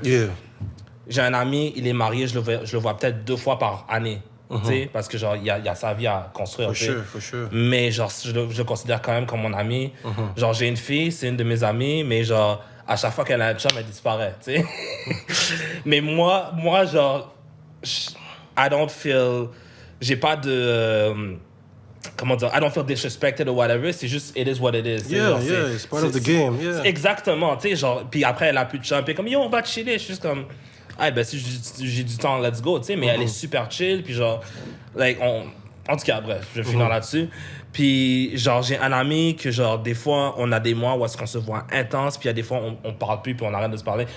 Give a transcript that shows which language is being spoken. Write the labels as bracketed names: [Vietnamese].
[English] Yeah. [French] J'ai un ami, il est marié, je le vois peut-être 2 fois par année. Tu sais, parce que genre, il y a sa vie à construire. [English] For sure. [French] Mais genre, je le considère quand même comme mon ami. Genre, j'ai une fille, c'est une de mes amies, mais genre, à chaque fois qu'elle a un chum, elle disparaît, tu sais. Mais moi, genre, [English] I don't feel... [French] J'ai pas de... comment dire? [English] I don't feel disrespected or whatever. [French] C'est juste, [English] it is what it is. Yeah, [French] genre, [English] yeah, it's part of the game, yeah. [French] Exactement, tu sais, genre... Puis après, elle a plus de chum, puis comme, yo, on va chiller. Je suis juste comme... Ah, ben, si j'ai du temps, [English] let's go, [French] tu sais. Mais elle est super chill, puis genre... Like, en tout cas, bref, je vais finir là-dessus. Puis, genre, j'ai un ami que, genre, des fois, on a des mois où est-ce qu'on se voit intense, puis il y a des fois, on parle plus, puis on arrête de se parler.